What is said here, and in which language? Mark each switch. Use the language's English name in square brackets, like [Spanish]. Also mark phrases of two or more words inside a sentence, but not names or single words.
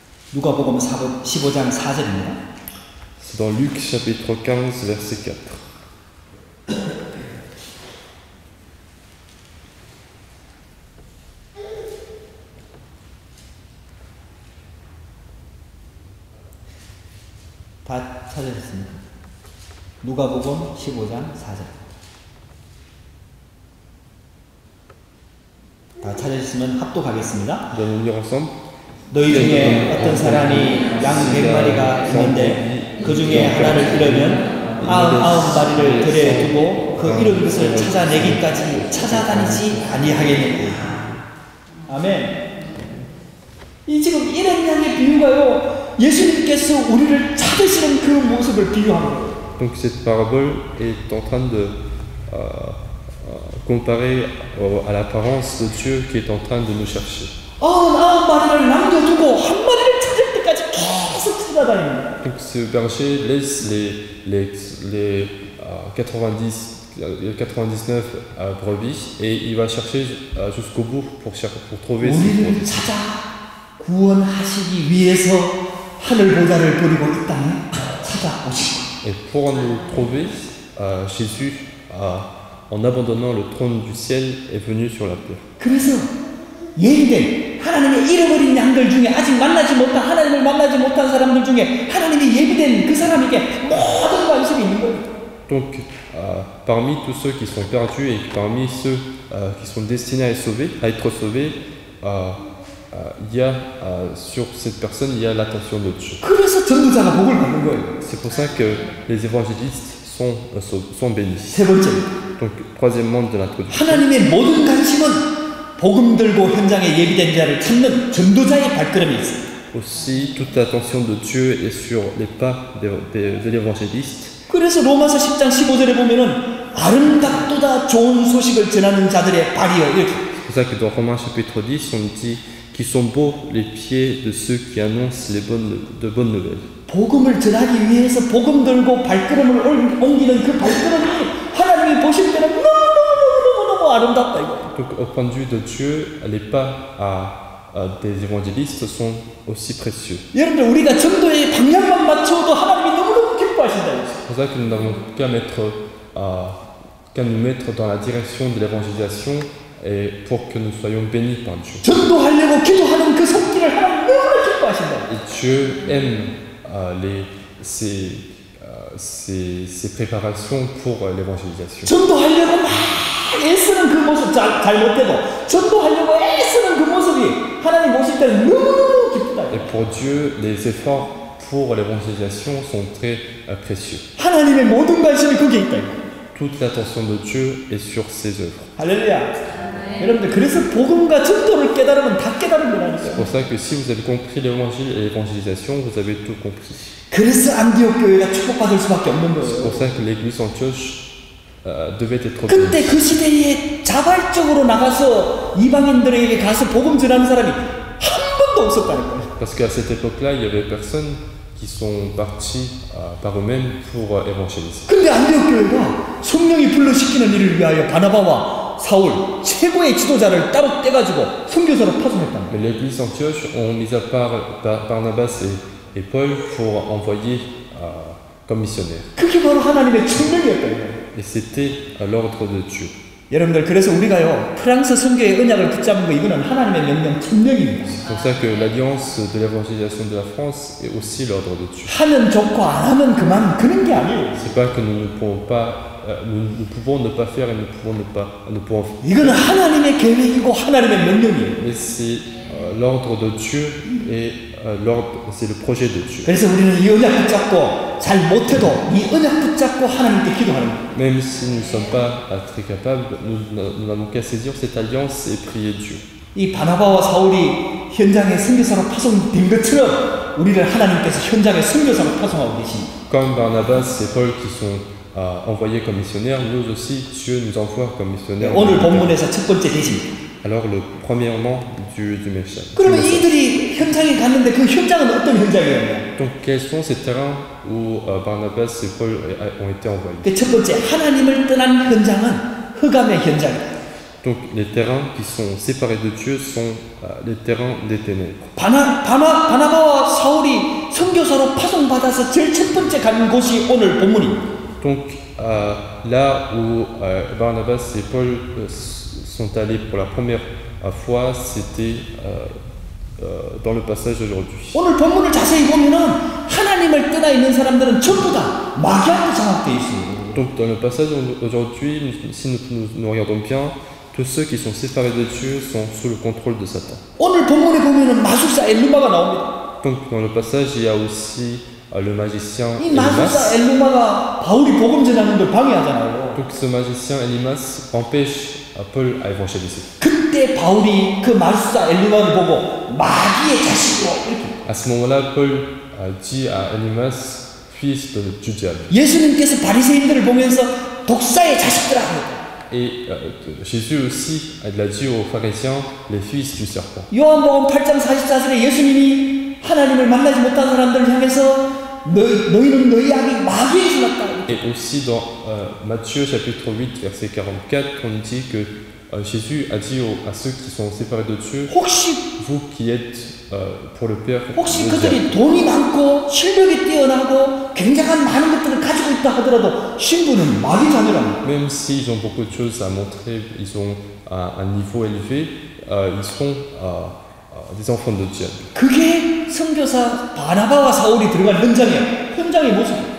[Korean] 누가복음 15장 4절입니다. [French] C'est dans Luc chapitre 15, verset 4. [Korean] 다 찾으셨습니까? 누가복음 15장 4절. 다 찾으셨으면 합독하겠습니다. [French] Nous allons lire ensemble. [Korean] 너희 중에 어떤 사람이 양 100마리가 있는데 그 중에 하나를 잃으면 99마리를 들에 두고 그 잃은 것을 찾아내기까지 찾아다니지 아니하겠느냐. 아멘. 이 지금 잃은 양의 비유가요, 예수님께서 우리를 찾으시는 그 모습을 비유합니다. [French] Donc cette parabole est en train de comparer à l'apparence de Dieu qui est en train de nous chercher. [Korean] 99마리를 남겨두고 한 마리를 찾을 때까지 계속 찾아다닙니다. [French] Donc ce berger laisse les 99 brebis et il va chercher jusqu'au bout pour trouver ses [Korean] 우리를 [French] brebis. [Korean] 찾아 구원하시기 위해서 하늘 보좌를 버리고 이 땅에 찾아오시고. [French] Et pour nous trouver, Jésus, en abandonnant le trône du ciel, est venu sur la terre. [Korean] 그래서 예비된 하나님의 잃어버린 양들 중에 아직 만나지 못한 하나님을 만나지 못한 사람들 중에 하나님이 예비된 그 사람에게 모든 관심이 있는 거예요. [French] Donc, parmi tous ceux qui sont perdus et parmi ceux qui sont destinés à être sauvés, il y a sur cette personne, il y a l'attention de Dieu. [Korean] 그래서 전도자가 복을 받는 거예요. [French] C'est pour ça que les évangélistes sont bénis. [Korean] 세 번째, [French] Donc, troisièmement de l'introduction, [Korean] 하나님의 모든 관심은 복음 들고 현장에 예비된 자를 찾는 전도자의 발걸음이 있어요. [French] aussi toute l'attention de Dieu est sur les pas de l'évangéliste. [Korean] 그래서 로마서 10장 15절에 보면은 아름답도다 좋은 소식을 전하는 자들의 발이요 이렇게. [French] C'est pour ça que dans Romains chapitre 10, on dit qu'ils sont beaux les pieds de ceux qui annoncent de bonnes nouvelles. [Korean] 복음을 전하기 위해서 복음 들고 발걸음을 옮기는 그 발걸음이 하나님이 보실 때는 너무 아름답다 이거. [French] Donc au point de vue de Dieu, les pas des évangélistes sont aussi précieux. [Korean] 여러분들 우리가 전도의 방향만 맞춰도 하나님이 너무너무 기뻐하신다. [French] C'est pour ça que nous n'avons qu'à nous mettre dans la direction de l'évangélisation et pour que nous soyons bénis par Dieu. [Korean] 전도하려고 기도하는 그 손길을 하나님 너무나 기뻐하신다. [French] Et Dieu aime ces préparations pour l'évangélisation. [Korean] 전도하려고 막 애쓰는 그 모습 잘못해도 전도하려고 애쓰는 그 모습이 하나님 보실 때는 너무너무 기쁘다. [French] Et pour Dieu, les efforts pour l'évangélisation sont très précieux. [Korean] 하나님의 모든 관심이 거기에 있다. [French] Toute l'attention de Dieu est sur ses œuvres. [Korean] 할렐루야. 여러분들 그래서 복음과 전도를 깨달으면 다 깨달은 거라니까요. [French] C'est pour ça que si vous avez compris l'évangile et l'évangélisation, vous avez tout compris. [Korean] 그래서 안디옥 교회가 축복받을 수밖에 없는 거예요. [French] C'est pour ça que l'église Antioche devait être [Korean] 그때 [French] bénie. [Korean] 그 시대에 자발적으로 나가서 이방인들에게 가서 복음 전하는 사람이 한 번도 없었다는 거예요. [French] Parce qu'à cette époque-là, il y avait personnes qui sont partis par eux-mêmes pour évangéliser. [Korean] 근데 안디옥 교회가 성령이 불러시키는 일을 위하여 바나바와 사울 최고의 지도자를 따로 떼가지고 선교사로 파송했단 말이에요. [French] Mais l'église Antioche ont mis à part Barnabas et Paul pour envoyer comme missionnaires. [Korean] 그게 바로 하나님의 천명이었다는 거예요. [French] Et c'était à l'ordre de Dieu. [Korean] 여러분들 그래서 우리가요 프랑스 선교의 언약을 붙잡은 거 이거는 하나님의 명령 천명입니다. [French] C'est pour ça que l'alliance de l'évangélisation de la France est aussi l'ordre de Dieu. [Korean] 하면 좋고 안 하면 그만 그런 게 아니에요. [French] C'est pas que nous ne pouvons pas, nous pouvons ne pas faire et nous pouvons. [Korean] 이거는 하나님의 계획이고 하나님의 명령이에요. [French] Mais c'est l'ordre de Dieu et c'est le projet de Dieu. [Korean] 그래서 우리는 이 언약 붙잡고 잘 못해도 이 언약 붙잡고 하나님께 기도하는 거예요. [French] Même si nous ne sommes pas très capables, nous n'avons qu'à saisir cette alliance et prier Dieu. [Korean] 이 바나바와 사울이 현장에 선교사로 파송된 것처럼 우리를 하나님께서 현장에 선교사로 파송하고 계십니다. [French] Comme Barnabas et Paul qui sont envoyés comme missionnaires, nous aussi Dieu nous envoie comme missionnaires. [Korean] 오늘 본문에서 첫 번째 대신. [French] Alors premièrement du message. [Korean] 그러면 이들이 현장에 갔는데 그 현장은 어떤 현장이었냐? [French] Donc quels sont ces terrains où Barnabas et Paul ont été envoyés? [Korean] 그 첫 번째 하나님을 떠난 현장은 흑암의 현장이다. [French] Donc les terrains qui sont séparés de Dieu sont les terrains des ténèbres. [Korean] 바나바와 사울이 선교사로 파송받아서 제일 첫 번째 간 곳이 오늘 본문입니다. [French] Donc là où Barnabas et Paul sont allés pour la première fois, c'était dans le passage d'aujourd'hui. [Korean] 오늘 본문을 자세히 보면은 하나님을 떠나 있는 사람들은 전부 다 마귀한테 장악되어 있어요. [French] Donc dans le passage d'aujourd'hui, si nous regardons bien, tous ceux qui sont séparés de Dieu sont sous le contrôle de Satan. [Korean] 오늘 본문에 보면은 마술사 엘루마가 나옵니다. [French] Donc dans le passage, il y a aussi le magicien [Korean] 이 마술사 [French] Elimas. [Korean] 엘루마가 바울이 복음 전하는 걸 방해하잖아요. [French] Donc ce magicien Elimas empêche Paul à évangéliser. [Korean] 그때 바울이 그 마술사 엘루마를 보고 마귀의 자식으로 이렇게 [French] À ce moment-là, Paul dit à Elimas, fils du diable. [Korean] 예수님께서 바리새인들을 보면서 독사의 자식들아. [French] Et Jésus aussi, il a dit aux pharisiens, les fils du serpent. [Korean] 요한복음 8장 44절에 예수님이 하나님을 만나지 못한 사람들을 향해서 너희는 너희 악이 마귀에서 났다. [French] Et aussi dans Matthieu chapitre 8 verset 44, on dit que Jésus a dit à ceux qui sont séparés de Dieu, [Korean] 혹시 [French] vous qui êtes pour le Père, [Korean] 혹시 [French] le diable. [Korean] 그들이 돈이 많고 실력이 뛰어나고 굉장한 많은 것들을 가지고 있다 하더라도 신부는 마귀 자녀랍니다. [French] Même s'ils ont beaucoup de choses à montrer, ils ont un niveau élevé, ils sont des enfants de Dieu. [Korean] 그게 선교사 바나바와 사울이 들어간 현장의 모습이에요.